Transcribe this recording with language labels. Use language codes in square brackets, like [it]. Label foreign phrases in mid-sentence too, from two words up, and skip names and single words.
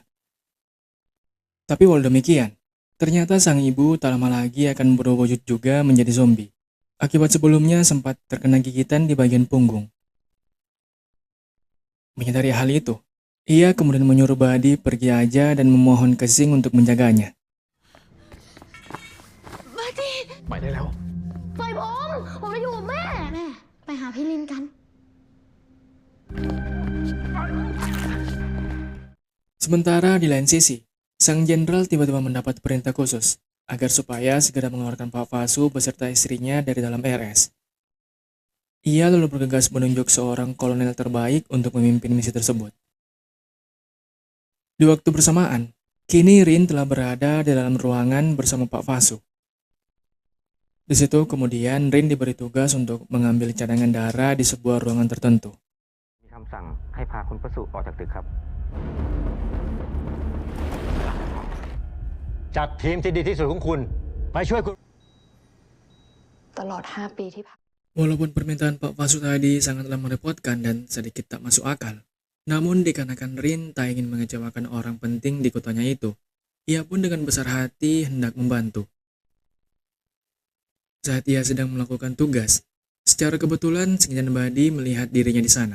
[id] Tapi walau demikian, ternyata sang ibu tak lama lagi akan berwujud juga menjadi zombie. Akibat sebelumnya sempat terkena gigitan di bagian punggung. Menyadari hal itu, ia kemudian menyuruh Buddy pergi aja dan memohon ke Sing untuk menjaganya. Buddy [th] ไปได้แล้ว ปล่อยผมจะอยู่กับแม่ไปหาพี่ลินกัน [id] Sementara di lain sisi, sang jenderal tiba-tiba mendapat perintah khusus agar supaya segera mengeluarkan Pak Fasu beserta istrinya dari dalam RS. Ia lalu bergegas menunjuk seorang kolonel terbaik untuk memimpin misi tersebut. Di waktu bersamaan, kini Rin telah berada di dalam ruangan bersama Pak Fasu. Di situ kemudian Rin diberi tugas untuk mengambil cadangan darah di sebuah ruangan tertentu. [th] มีคำสั่งให้พาคุณประสุออกจากตึกครับ จัดทีมที่ดีที่สุดของคุณ ไปช่วยคุณ ตลอด 5 ปีที่ผ่าน [id] Walaupun permintaan Pak Fasu tadi sangatlah merepotkan dan sedikit tak masuk akal, namun dikarenakan Rin tak ingin mengecewakan orang penting di kotanya itu, ia pun dengan besar hati hendak membantu. Saat ia sedang melakukan tugas, secara kebetulan Sing dan Buddy melihat dirinya di sana.